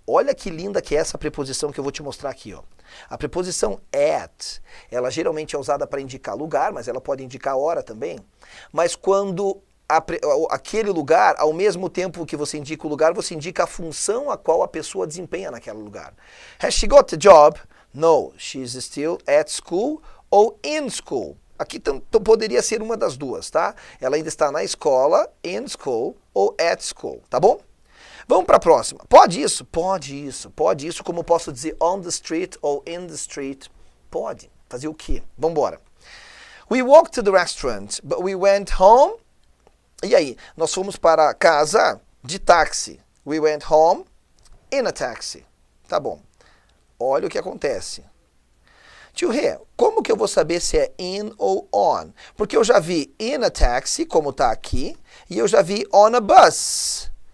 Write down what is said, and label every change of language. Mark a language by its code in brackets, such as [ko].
[pt] Olha que linda que é essa preposição que eu vou te mostrar aqui, ó. A preposição at, ela geralmente é usada para indicar lugar, mas ela pode indicar hora também. Mas quando aquele lugar, ao mesmo tempo que você indica o lugar, você indica a função a qual a pessoa desempenha naquele lugar. [en] Has she got a job? No, she's still at school ou in school. [pt] Aqui poderia ser uma das duas, tá? Ela ainda está na escola, [en] in school [pt] ou [en] at school, [pt] tá bom? Vamos para a próxima. Pode isso? Pode isso. Pode isso, como posso dizer [en] on the street [pt] ou [en] in the street. [pt] Pode. Fazer o quê? Vamos embora. [en] We walked to the restaurant, but we went home. [pt] E aí, nós fomos para casa de táxi. [en] We went home in a taxi. [pt] Tá bom. Olha o que acontece. Tio Rê, como que eu vou saber se é in ou on? Porque eu já vi [en] in a taxi, [pt] como tá aqui, e eu já vi [en] on a bus.